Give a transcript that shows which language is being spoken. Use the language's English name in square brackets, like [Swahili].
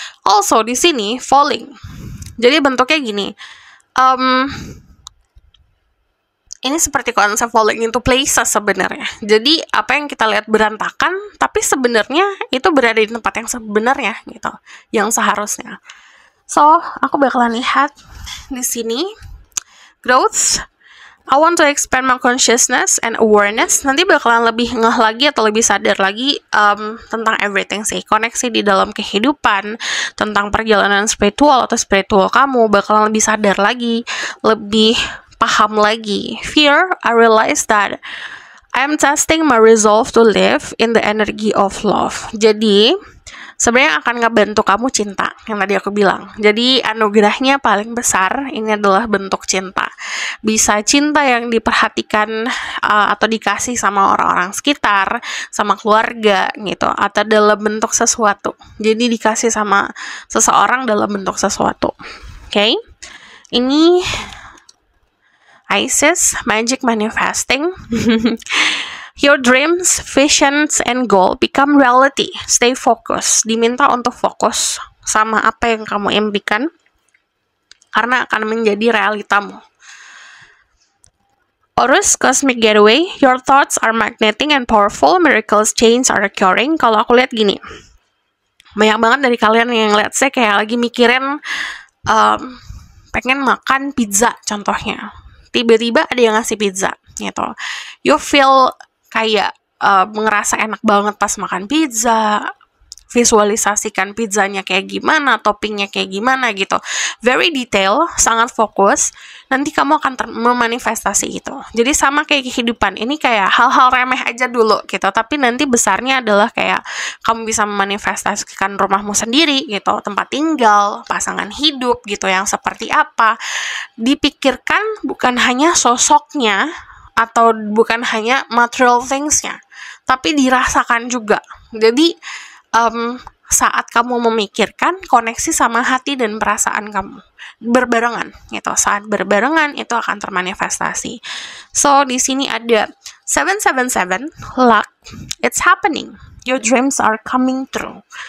[Indonesian] Also di sini falling. Jadi bentuknya gini. Ini seperti konsep [English] falling into places [Indonesian] sebenarnya. Jadi apa yang kita lihat berantakan, tapi sebenarnya itu berada di tempat yang sebenarnya gitu, yang seharusnya. So, aku bakalan lihat di sini growth. [English] I want to expand my consciousness and awareness. [Indonesian] Nanti bakalan lebih ngeh lagi atau lebih sadar lagi tentang everything sih. Koneksi di dalam kehidupan, tentang perjalanan spiritual atau spiritual kamu, bakalan lebih sadar lagi, lebih paham lagi. [English] Fear, I realize that I'm testing my resolve to live in the energy of love. [Indonesian] Jadi, sebenarnya akan ngebantu kamu cinta, yang tadi aku bilang. Jadi, anugerahnya paling besar, ini adalah bentuk cinta. Bisa cinta yang diperhatikan atau dikasih sama orang-orang sekitar, sama keluarga gitu, atau dalam bentuk sesuatu. Jadi, dikasih sama seseorang dalam bentuk sesuatu. Okay? Ini Isis, Magic Manifesting. [English] Your dreams, visions, and goal become reality. Stay focused. [Indonesian] Diminta untuk fokus sama apa yang kamu impikan, karena akan menjadi realitamu. [English] Horus, Cosmic Getaway. Your thoughts are magnetic and powerful. Miracles, change are occurring. [Indonesian] Kalau aku lihat gini, banyak banget dari kalian yang lihat saya kayak lagi mikirin pengen makan pizza contohnya. Tiba-tiba ada yang ngasih pizza gitu. [English] You feel [Indonesian] kayak ngerasa enak banget pas makan pizza, visualisasikan pizzanya kayak gimana, toppingnya kayak gimana gitu. [English] Very detail, [Indonesian] sangat fokus. Nanti kamu akan memanifestasi itu. Jadi sama kayak kehidupan. Ini kayak hal-hal remeh aja dulu gitu. Tapi nanti besarnya adalah kayak kamu bisa memanifestasikan rumahmu sendiri gitu. Tempat tinggal, pasangan hidup gitu yang seperti apa. Dipikirkan bukan hanya sosoknya atau bukan hanya [English] material things- [Indonesian] nya. Tapi dirasakan juga. Jadi saat kamu memikirkan, koneksi sama hati dan perasaan kamu berbarengan gitu. Saat berbarengan itu akan termanifestasi. [English] So [Indonesian] di sini ada [English] 777 luck, it's happening. Your dreams are coming true.